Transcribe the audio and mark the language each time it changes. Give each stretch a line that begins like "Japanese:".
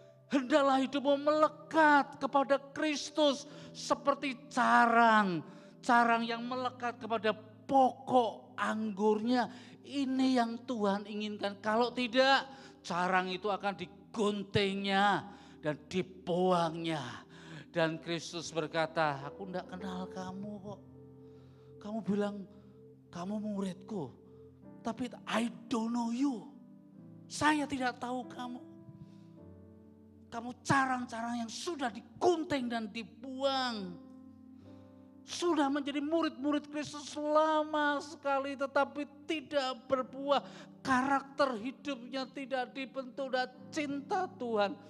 Indonesian: Hendaklah hidupmu melekat kepada Kristus seperti carang yang melekat kepada pokok anggurnya. Ini yang Tuhan inginkan. Kalau tidak, carang itu akan diguntingnya dan dibuangnya. Dan Kristus berkata, aku tidak kenal kamu kok. Kamu bilang kamu muridku, tapi
English: I don't know you.
Indonesian: Saya tidak tahu kamu. Kamu carang-carang yang sudah digunting dan dibuang. Sudah menjadi murid-murid Kristus lama sekali tetapi tidak berbuah. Karakter hidupnya tidak dibentuk dan cinta Tuhan.